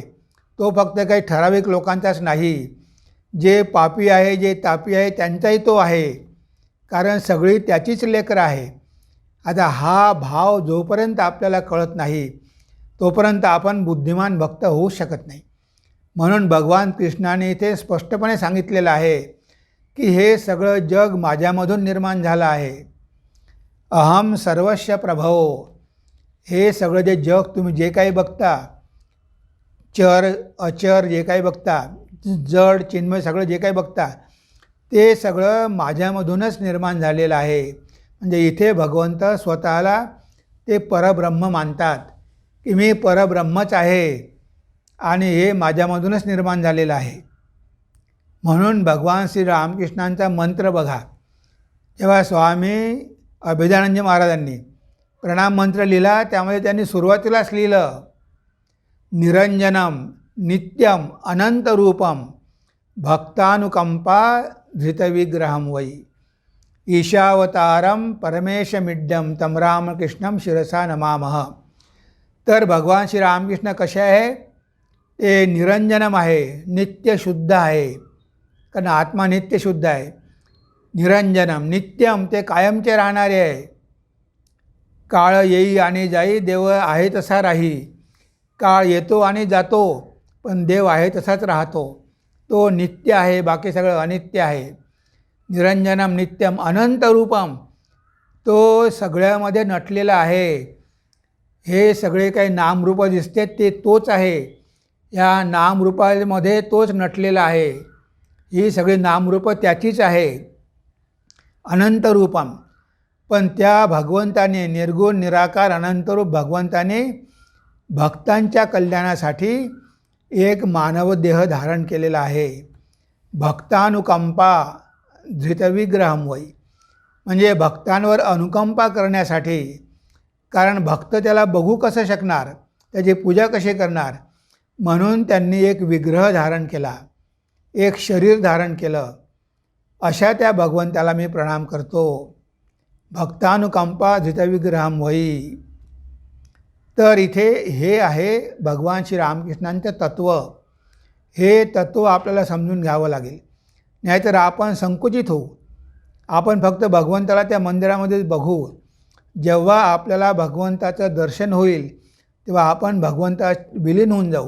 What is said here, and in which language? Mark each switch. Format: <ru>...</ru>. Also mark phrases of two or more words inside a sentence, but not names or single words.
<mr>तो फक्त काही ठराविक लोकांचाच नाही. जे पापी आहे, जे तापी आहे, त्यांचाही तो आहे, कारण सगळी त्याचीच लेकरं आहे. आता हा भाव जोपर्यंत आपल्याला कळत नाही तोपर्यंत आपण बुद्धिमान भक्त होऊ शकत नाही. म्हणून भगवान कृष्णाने इथे स्पष्टपणे सांगितलेलं आहे की हे सगळं जग माझ्यामधून निर्माण झालं आहे.</mr> <sa>अहम सर्वस्य प्रभो.</sa> <mr>हे सगळं जे जग तुम्ही जे काही बघता, चर अचर जे काही बघता, जड चिन्मय सगळं जे काही बघता, ते सगळं माझ्यामधूनच निर्माण झालेलं आहे. म्हणजे इथे भगवंत स्वतःला ते परब्रह्म मानतात की मी परब्रह्मच आहे आणि हे माझ्यामधूनच निर्माण झालेलं आहे. म्हणून भगवान श्री रामकृष्णांचा मंत्र बघा. जेव्हा स्वामी अभेदानंद महाराजांनी प्रणाम मंत्र लिहिला त्यामध्ये त्यांनी सुरुवातीलाच लिहिलं,</mr> <sa>निरंजनम नित्यम अनंतरूपम भक्तानुकंपा धृतविग्रहम वै ईशावतारम परमेशमिड्यम तम रामकृष्णम शिरसा नमामः.</sa> <mr>तर भगवान श्री रामकृष्ण कसे आहे? ते निरंजनम आहे, नित्य शुद्ध आहे, कारण आत्मा नित्य शुद्ध आहे.</mr> <sa>निरंजनम नित्यम,</sa> <mr>ते कायमचे राहणारे आहे. काळ येई आणि जाई, देव आहे तसा राही. काळ येतो आणि जातो, पण देव आहे तसाच राहतो. तो नित्य आहे, बाकी सगळं अनित्य आहे.</mr> <sa>निरंजनम नित्यम अनंतरूपम,</sa> <mr>तो सगळ्यामध्ये नटलेला आहे. हे सगळे काही नामरूप दिसते ते तोच आहे. या नामरूपामध्ये तोच नटलेला आहे. ही सगळी नामरूपं त्याचीच आहे, अनंतरूपम. पण त्या भगवंताने, निर्गुण निराकार अनंतरूप भगवंताने भक्तांच्या कल्याणासाठी एक मानव देह धारण केलेला आहे.</mr> <sa>भक्तानुकंपा धृतविग्रहम वै,</sa> <mr>म्हणजे भक्तांवर अनुकंपा करण्यासाठी. कारण भक्त त्याला बघू कसं शकणार, त्याची पूजा कशी करणार, म्हणून त्यांनी एक विग्रह धारण केला, एक शरीर धारण केलं. अशा त्या भगवंताला मी प्रणाम करतो.</mr> <sa>भक्तानुकंपा धृतविग्रहम वै.</sa> <mr>तर इथे हे आहे भगवान श्री रामकृष्णांचं तत्त्व. हे तत्त्व आपल्याला समजून घ्यावं लागेल, नाहीतर आपण संकुचित होऊ. आपण फक्त भगवंताला त्या मंदिरामध्येच बघू. जेव्हा आपल्याला भगवंताचं दर्शन होईल तेव्हा आपण भगवंतात विलीन होऊन जाऊ.</mr>